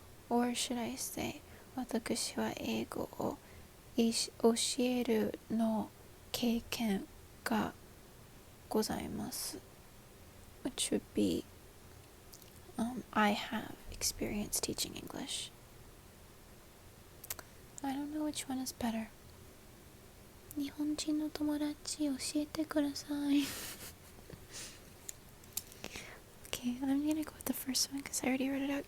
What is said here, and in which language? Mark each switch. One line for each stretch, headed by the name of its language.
English: Or should I say
Japanese: 私は英語を教えるの経験がございます,
English: which would be I have experience teaching English. I don't know which one is better.
Japanese: 日本人の友達教えてください.
English: Okay, I'm gonna go with the first one because I already read it out.